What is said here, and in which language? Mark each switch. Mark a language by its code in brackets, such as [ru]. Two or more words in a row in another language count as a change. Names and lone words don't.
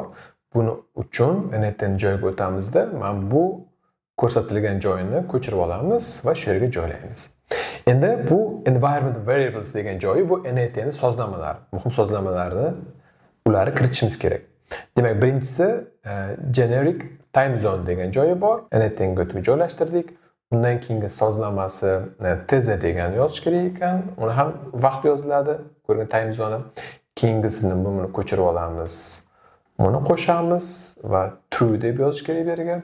[uz] Buni uchun NETN joyiga o'tamizda men bu ko'rsatilgan joyini ko'chirib olamiz va shu yerga joylaymiz. Endi bu [en] environment variables [uz] degan joyi bu NETN sozlamalar, muhim sozlamalarni ularni kiritishimiz kerak. Demak, birinchisi [en] generic time zone [uz] degan joyi bor. NETN ga o'tib joylashtirdik. Undan keyingi sozlamasi TZ degan yozish kerak ekan. Uni ham vaqt yoziladi, ko'rgan [en] time zone. [uz] Keyingisini buni ko'chirib olamiz. Buni qo'shamiz va true deb yozish kerak bu yerga.